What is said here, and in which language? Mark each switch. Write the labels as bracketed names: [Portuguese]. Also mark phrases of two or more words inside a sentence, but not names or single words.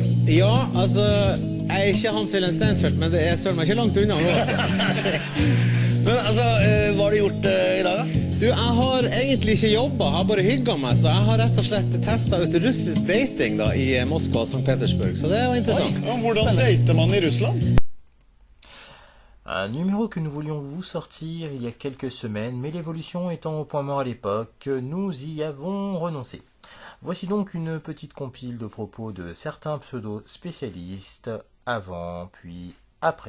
[Norwegian] Ja, altså, jeg er ikke Hans-Wilhelm Stensfeldt, men det er søren meg ikke langt unna nå. Men altså, hva har du gjort i dag da? Du, jeg har egentlig ikke jobbet, jeg har bare hygget meg, så jeg har rett og slett testet ut russisk dating da, i Moskva og St. Petersburg, så det var interessant. Oi, hvordan dater man i Russland? [French] Un numéro que nous voulions vous sortir il y a quelques semaines, mais l'évolution étant au point mort à l'époque, nous y avons renoncé. Voici donc une petite compile de propos de certains pseudo-spécialistes avant puis après.